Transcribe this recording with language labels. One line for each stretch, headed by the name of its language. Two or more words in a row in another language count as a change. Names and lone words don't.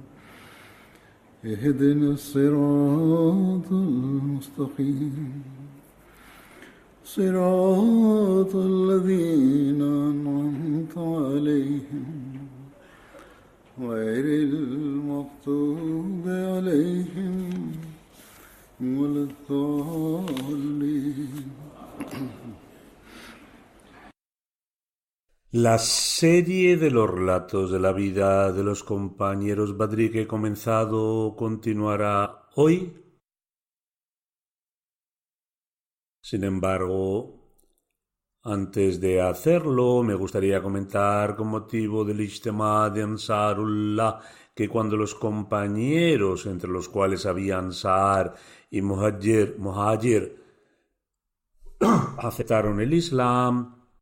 Arabic: اهدنا الصراط المستقيم صراط الذين أنعمت عليهم غير المغضوب عليهم ولا الضالين.
Spanish: La serie de los relatos de la vida de los compañeros Badri que he comenzado continuará hoy. Sin embargo, antes de hacerlo, me gustaría comentar con motivo del Ijtima de Ansarullah que cuando los compañeros, entre los cuales había Ansar y Muhajir, aceptaron el Islam,